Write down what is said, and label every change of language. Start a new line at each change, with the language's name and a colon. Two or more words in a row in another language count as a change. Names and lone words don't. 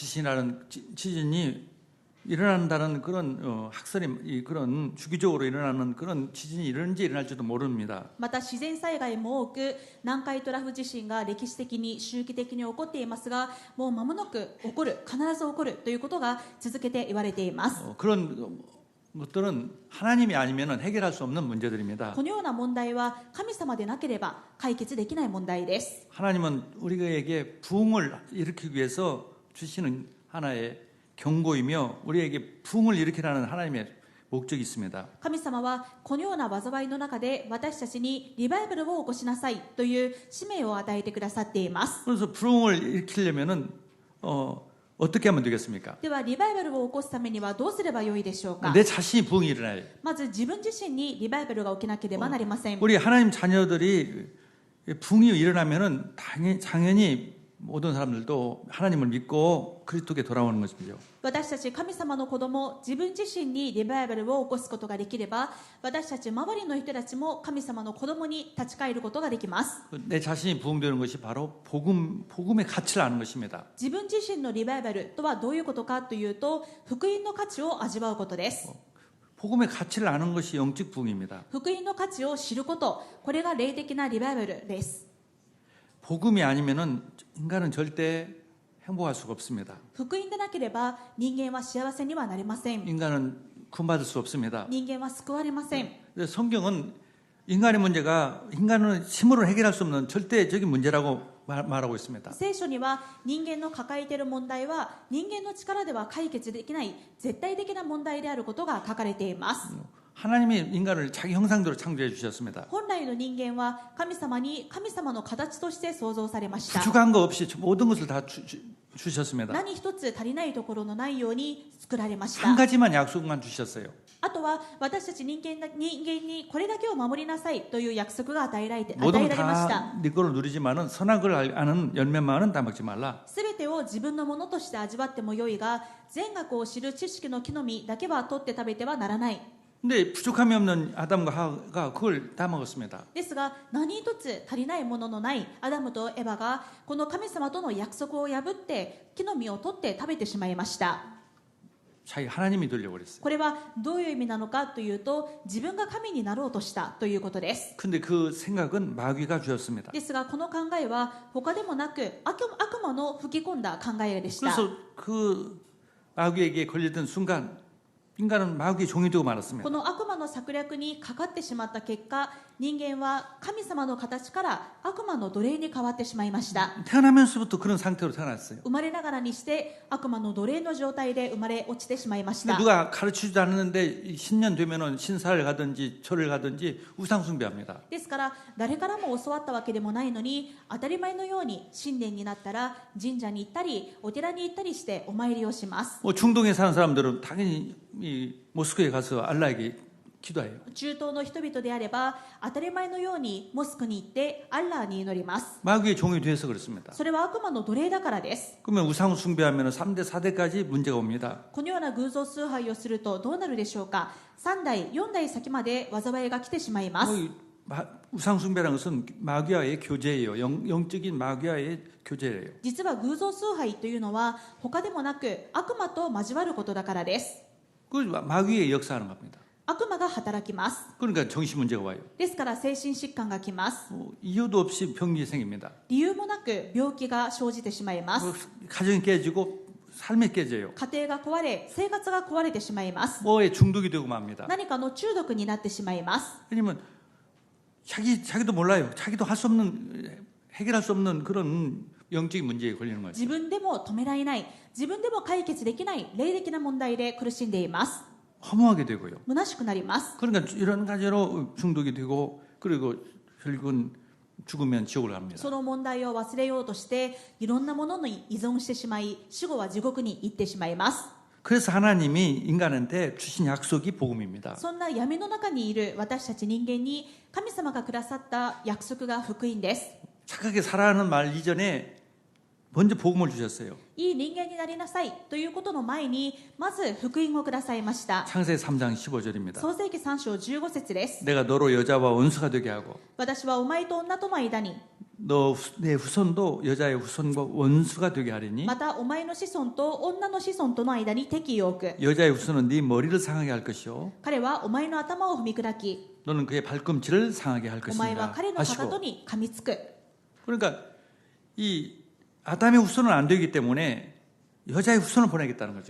Korean: 지진이라는 지진이 일어난다는 그런 학설이 그런 주기적으로 일어나는 그런 지진이 일어난지 일어날지도 모릅니다.
Japanese: また自然災害も多く南海トラフ地震が歴史的に周期的に起こっていますが、もう間もなく起こる、必ず起こるということが続けて言われています。
Korean: 그런 것들은 하나님이 아니면 해결할 수 없는 문제들입니다.
Japanese: このような問題は神様でなければ解決できない問題です。
Korean: 하나님은 우리에게 부흥을 일으키기 위해서 주시는 하나의 경고이며 우리에게 부흥을 일으키라는 하나님의 목적이 있습니다.
Japanese: 神様はこのような災いの中で私たちにリバイバルを起こしなさいという使命を与えてくださっています。
Korean: 그래서 부흥을 일으키려면은 어떻게 하면 되겠습니까?
Japanese: ではリバイバルを起こすためにはどうすればよいでしょうか。
Korean: 내 자신이 부흥이 일어나요.
Japanese: まず自分自身にリバイバルが起きなければなりません。
Korean: 우리 하나님 자녀들이 부흥이 일어나면은 당연히 모든 사람들도 하나님을 믿고 그리스도께 돌아오는 것이죠.
Japanese: 私たち神様の子供、自分自身にリバイバルを起こすことができれば、私たち周りの人たちも神様の子供に立ち返ることができます。
Korean: 내 자신이 부흥되는 것이 바로 복음의 가치를 아는 것입니다.
Japanese: 自分自身のリバイバルとはどういうことかというと、福音の価値を味わうことです。
Korean: 복음의 가치를 아는 것이 영적 부흥입니다.
Japanese: 福音の価値を知ること、これが霊的なリバイバルです。
Korean: 복음이 아니면은 인간은 절대 행복할 수가 없습니다.
Japanese: 福音でなければ人間は幸せにはなりません。
Korean: 인간은 구원받을 수 없습니다.
Japanese: 人間は救われません。
Korean: 성경은 인간의 문제가 인간은 힘으로 해결할 수 없는 절대적인 문제라고 말하고 있습니다.
Japanese: 聖書には人間の抱えている問題は人間の力では解決できない絶対的な問題であることが書かれています。
Korean: 하나님이 인간을 자기 형상대로 창조해 주셨습니다.
Japanese: 本来の人間は神様に神様の形として創造されました。
Korean: 부족한 거 없이 모든 것을 다 주셨습니다.
Japanese: 何一つ足りないところのないように作られまし
Korean: 한
Japanese: た。
Korean: 가지만 약속만 주셨어요.
Japanese: あとは私たち人間にこれだけを守りなさいという約束が与えられま
Korean: 모든
Japanese: し
Korean: 걸
Japanese: た。
Korean: 다 네 거로 누리지만은 선악을 아는 열매만은 따먹지 말라.
Japanese: すべてを自分のものとして味わってもよいが、善悪を知る知識の木の実だけは取って食べてはならない。
Korean: 근데 부족함이 없는 아담과 하와가 그걸 다 먹었습니다.
Japanese: ですが何一つ足りないもののないアダムとエバがこの神様との約束を破って木の実を取って食べてしまいました。
Korean: 자기 하나님이 되려고 그랬어요.
Japanese: これはどういう意味なのかというと、自分が神になろうとしたということです。
Korean: 근데 그 생각은 마귀가 주었습니다.
Japanese: ですがこの考えは他でもなく悪魔の吹き込んだ考えでした。
Korean: 그래서 그 마귀에게 걸리던 순간 인간은 마귀의 종이 되고 말았습니다.
Japanese: この悪魔の策略にかかってしまった結果、人間は神様の形から悪魔の奴隷に変わってしまいました。
Korean: 태어나면서부터 그런 상태로 태어났어요.
Japanese: 生まれながらにして悪魔の奴隷の状態で生まれ落ちてしまいました。
Korean: 누가 가르치지도 않았는데 신년 되면은 신사를 가든지 절을 가든지 우상 숭배합니다.
Japanese: ですから誰からも教わったわけでもないのに、当たり前のように新年になったら神社に行ったりお寺に行ったりしてお参りをします。
Korean: 중동에 사는 사람들은 당연히 이 모스크에 가서 알라에게 기도해요.
Japanese: 中東の人々であれば当たり前のようにモスクに行ってアッラーに祈ります。
Korean: 마귀의 종이 돼서 그렇습니다.
Japanese: それは悪魔の奴隷だからです。
Korean: 그러면 우상 숭배하면 3대 4대까지 문제가 옵니다.
Japanese: このような偶像崇拝をするとどうなるでしょうか。3代4代先まで災いが来てしまいます。
Korean: 우상 숭배라는 것은 마귀와의 교제예요. 영적인 마귀와의 교제예요.
Japanese: 実は偶像崇拝というのは他でもなく悪魔と交わることだからです。
Korean: 그 마귀의 역사하는 겁니다.
Japanese: 悪魔が働きます。
Korean: 그러니까 정신 문제가 와요.
Japanese: ですから精神疾患が来ます。
Korean: 이유도 없이 병이 생깁니다.
Japanese: 理由もなく病気が生じてしまいます。
Korean: 가정이 깨지고 삶이 깨져요.
Japanese: 家庭が壊れ、生活が壊れてしまいます。
Korean: 뭐에 중독이 되고 맙니다.
Japanese: 何かの中毒になってしまいます。
Korean: 왜냐면 자기도 몰라요. 자기도 할 수 없는 해결할 수 없는 그런 영적인 문제에 걸리는 거죠.
Japanese: 自分でも止められない、自分でも解決できない霊的な問題で苦しんでいます。
Korean: 허무하게 되고요.
Japanese: 虚しくなります。
Korean: 그러니까 이런 가지로 중독이 되고 그리고 결국은 죽으면 지옥을 갑니다.
Japanese: その問題を忘れようとしていろんなものに依存してしまい、死後は地獄に行ってしまいます。
Korean: 그래서 하나님이 인간한테 주신 약속이 복음입니다.
Japanese: そんな闇の中にいる私たち人間に神様がくださった約束が福音です。
Korean: 착하게 살아가는 말 이전에 먼저 복음을 주셨어요.
Japanese: いい人間になりなさいということの前にまず福音をくださいました。
Korean: 창세기 3장 15절입니다.
Japanese: 創世記3章15節です。
Korean: 내가 너로 여자와 원수가 되게 하고
Japanese: 私はお前と女との間に
Korean: 내 후손도 여자의 후손과 원수가 되게 하리니
Japanese: またお前の子孫と女の子孫との間に敵意を置く。
Korean: 여자의 후손은 네 머리를 상하게 할 것이요
Japanese: 彼はお前の頭を踏み砕き、
Korean: 너는 그의 발꿈치를 상하게 할
Japanese: お前は
Korean: 것이니라
Japanese: 彼のかかと
Korean: 하시고
Japanese: に噛みつく。
Korean: 그러니까 이 아담의 후손은 안 되기 때문에 여자의 후손을 보내겠다는 거죠.